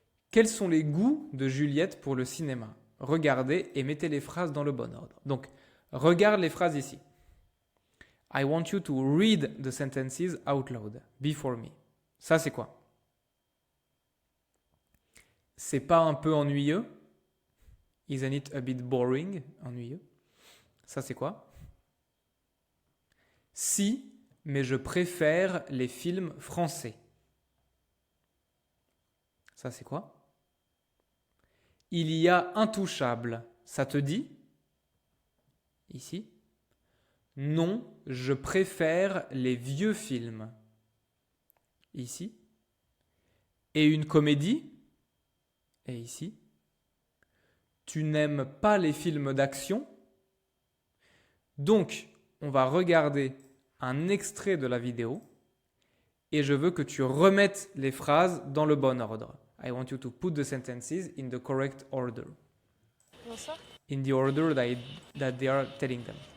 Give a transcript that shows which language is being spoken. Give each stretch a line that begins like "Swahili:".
French: Quels sont les goûts de Juliette pour le cinéma? Regardez et mettez les phrases dans le bon ordre. Donc, regarde les phrases ici.
English: I want you to read the sentences out loud before me.
French: Ça, c'est quoi? C'est pas un peu ennuyeux?
English: Isn't it a bit boring?
French: Ennuyeux. Ça, c'est quoi? Si, mais je préfère les films français. Ça, c'est quoi? Il y a Intouchable. Ça te dit? Ici. Non, je préfère les vieux films. Ici. Et une comédie? Et ici. Tu n'aimes pas les films d'action? Donc, on va regarder un extrait de la vidéo et je veux que tu remettes les phrases dans le bon ordre.
English: I want you to put the sentences in the correct order.
French: Bonsoir.
English: In the order that they are telling them.